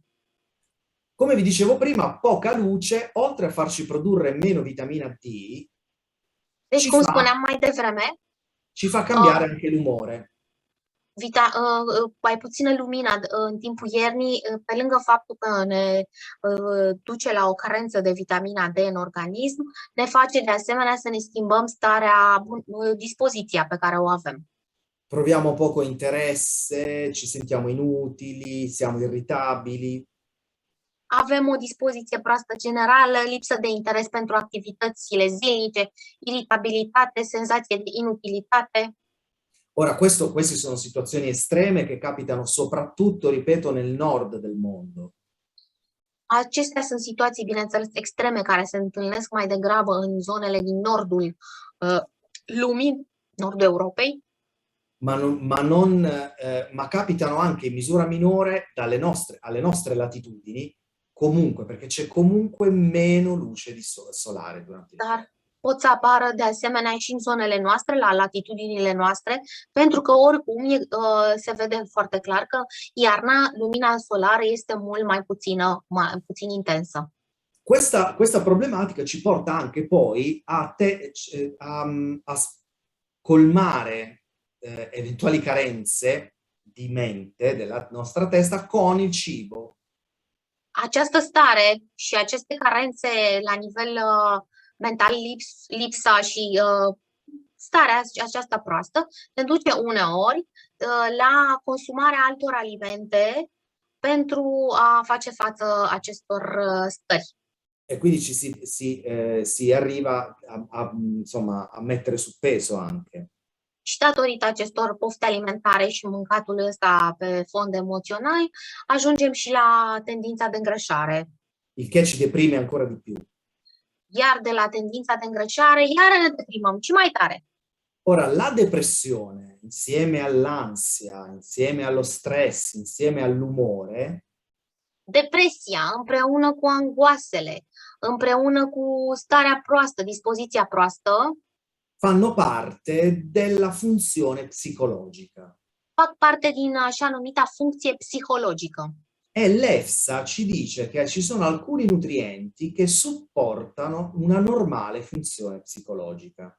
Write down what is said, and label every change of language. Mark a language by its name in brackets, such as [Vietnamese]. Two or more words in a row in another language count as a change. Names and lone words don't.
[Italian] Come vi dicevo prima, poca luce, oltre a farci produrre meno vitamina D, [Romanian] Deci, cum spuneam mai devreme, [Italian] ci fa cambiare anche l'umore. [Romanian] mai puțină lumină în timpul iernii, pe lângă faptul că ne duce la o carență de vitamina D în organism, ne face de asemenea să ne schimbăm starea, dispoziția pe care o avem. [Italian] Proviamo poco interesse, ci sentiamo inutili, siamo irritabili. [Romanian] Avem o dispoziție proastă generală, lipsă de interes pentru activitățile zilnice, iritabilitate, senzație de inutilitate. [Italian] Ora, queste sono situazioni estreme che capitano soprattutto, ripeto, nel nord del mondo. [Romanian] Acestea sunt situații, bineînțeles, extreme care se întâlnesc mai degrabă în zonele din nordul lumii, nordul Europei. [Italian] Ma capitano anche in misura minore alle nostre latitudini, comunque, perché c'è comunque meno luce solare durante il giorno. [Romanian] Pot să apară de asemenea și în zonele noastre, la latitudinile noastre, pentru că oricum se vede foarte clar că iarna lumina solară este mult mai puțin intensă. [Italian] Questa problematica ci porta anche poi a colmare eventuali carenze di mente della nostra testa con il cibo. [Romanian] Această stare și aceste carențe la nivel mental, lipsa și starea aceasta proastă ne duce uneori la consumarea altor alimente pentru a face față acestor stări. [Italian] E quindi si arriva insomma, a mettere su peso anche. [Romanian] Și datorită acestor pofte alimentare și mâncatul ăsta pe fond emoțional, ajungem și la tendința de îngrășare. [Italian] Il che ci deprime ancora di più. [Romanian] Iar de la tendința de îngrășare, iar ne deprimăm și mai tare. [Italian] Ora, la depressione, insieme all'ansia, insieme allo stress, insieme all'umore, [Romanian] depresia, împreună cu angoasele, împreună cu starea proastă, dispoziția proastă, [Italian] fanno parte della funzione psicologica. [Romanian] Fac parte din așa numita funcție psihologică. [Italian] E l'EFSA ci dice che ci sono alcuni nutrienti che supportano una normale funzione psicologica.